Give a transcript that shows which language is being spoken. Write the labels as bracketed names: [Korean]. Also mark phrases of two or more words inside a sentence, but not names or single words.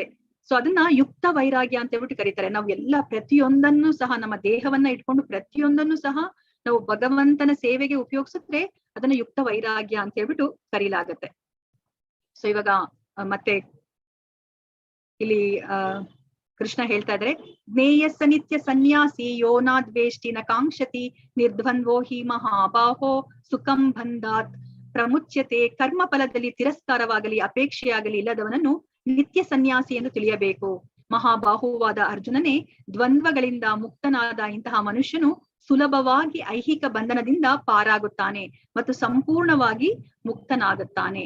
[Kannada] ಸೊ ಅದನ್ನ ಯುಕ್ತ ವೈರಾಗ್ಯ ಅಂತ ಹೇಳ್ಬಿಟ್ಟು ಕರೀತಾರೆ. ನಾವು ಪ್ರತಿಯೊಂದನ್ನು ಸಹ ನಮ್ಮ ದೇಹವನ್ನ ಇಟ್ಕೊಂಡು ಪ್ರತಿಯೊಂದನ್ನು ಸಹ ನಾವು ಭಗವಂತನ ಸೇವೆಗೆ ಉಪಯೋಗಿಸಿದ್ರೆ ಅದನ್ನ ಯುಕ್ತ ವೈರಾಗ್ಯ ಅಂತ ಹೇಳ್ಬಿಟ್ಟು ಕರೀಲಾಗತ್ತೆ. ಸೊ ಇವಾಗ ಮತ್ತೆ ಇಲ್ಲಿ ಕೃಷ್ಣ ಹೇಳ್ತಾ ಇದ್ರೆ, [Sanskrit] ಜ್ಞೇಯ ಸನಿತ್ಯ ಸನ್ಯಾಸಿ ಯೋನಾದ್ವೇಷ್ಟಿ ನ ಕಾಂಕ್ಷತಿ ನಿರ್ದ್ವಂದ್ವೋ ಹಿ ಮಹಾಬಾಹೋ ಸುಖಂ ಬಂಧಾತ್ ಪ್ರಮುಚ್ಯತೆ. [Kannada] ಕರ್ಮ ಫಲದಲ್ಲಿ ತಿರಸ್ಕಾರವಾಗಲಿ ಅಪೇಕ್ಷೆಯಾಗಲಿ ಇಲ್ಲದವನನ್ನು ನಿತ್ಯ ಸನ್ಯಾಸಿ ಎಂದು ತಿಳಿಯಬೇಕು. ಮಹಾಬಾಹುವಾದ ಅರ್ಜುನನೇ, ದ್ವಂದ್ವಗಳಿಂದ ಮುಕ್ತನಾದ ಇಂತಹ ಮನುಷ್ಯನು ಸುಲಭವಾಗಿ ಐಹಿಕ ಬಂಧನದಿಂದ ಪಾರಾಗುತ್ತಾನೆ ಮತ್ತು ಸಂಪೂರ್ಣವಾಗಿ ಮುಕ್ತನಾಗುತ್ತಾನೆ.